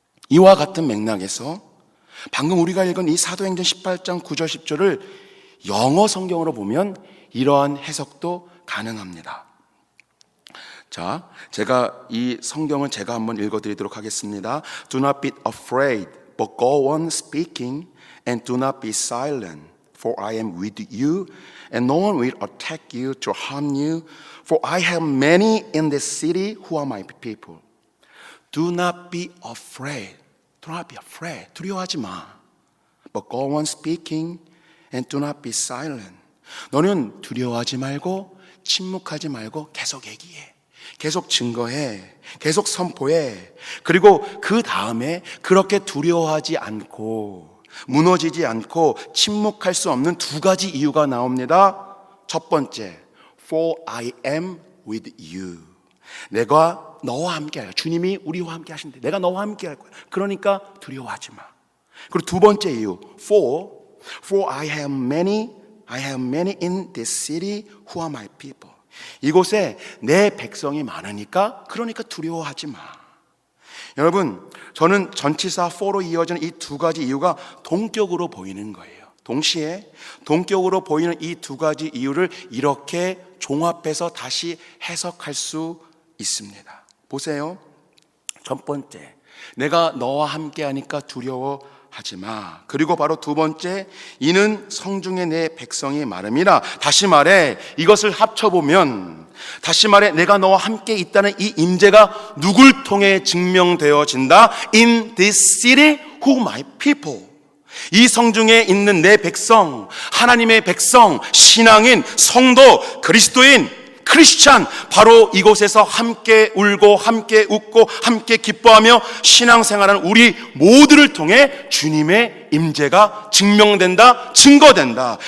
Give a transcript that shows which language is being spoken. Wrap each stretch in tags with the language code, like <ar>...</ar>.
<ko>이와 같은 맥락에서 방금 우리가 읽은 이 사도행전 18장 9절 10절을 영어 성경으로 보면 이러한 해석도 가능합니다. 자, 제가 이 성경을 제가 한번 읽어드리도록 하겠습니다.</ko> <en>Do not be afraid, but go on speaking, and do not be silent, for I am with you, and no one will attack you to harm you, for I have many in this city who are my people. Do not be afraid. Do not be afraid.</en> <ko>두려워하지 마.</ko> <en>But go on speaking and do not be silent.</en> <ko>너는 두려워하지 말고 침묵하지 말고 계속 얘기해. 계속 증거해. 계속 선포해. 그리고 그 다음에 그렇게 두려워하지 않고 무너지지 않고 침묵할 수 없는 두 가지 이유가 나옵니다. 첫 번째,</ko> <en>For I am with you.</en> <ko>내가 너와 함께 할 거야. 주님이 우리와 함께 하신대. 내가 너와 함께 할 거야. 그러니까 두려워하지 마. 그리고 두 번째 이유,</ko> <en>For I have many in this city who are my people.</en> <ko>이곳에 내 백성이 많으니까, 그러니까 두려워하지 마. 여러분, 저는 전치사 for로 이어지는 이 두 가지 이유가 동격으로 보이는 거예요. 동시에 동격으로 보이는 이 두 가지 이유를 이렇게 종합해서 다시 해석할 수 있습니다. 보세요. 첫 번째, 내가 너와 함께하니까 두려워하지 마. 그리고 바로 두 번째, 이는 성중에 내 백성이 마름이라. 다시 말해, 이것을 합쳐보면, 다시 말해 내가 너와 함께 있다는 이 임재가 누굴 통해 증명되어진다?</ko> <en>In this city, who my people.</en> <ko>이 성중에 있는 내 백성, 하나님의 백성, 신앙인, 성도, 그리스도인, 크리스찬, 바로 이곳에서 함께 울고 함께 웃고 함께 기뻐하며 신앙생활하는 우리 모두를 통해 주님의 임재가 증명된다, 증거된다.</ko>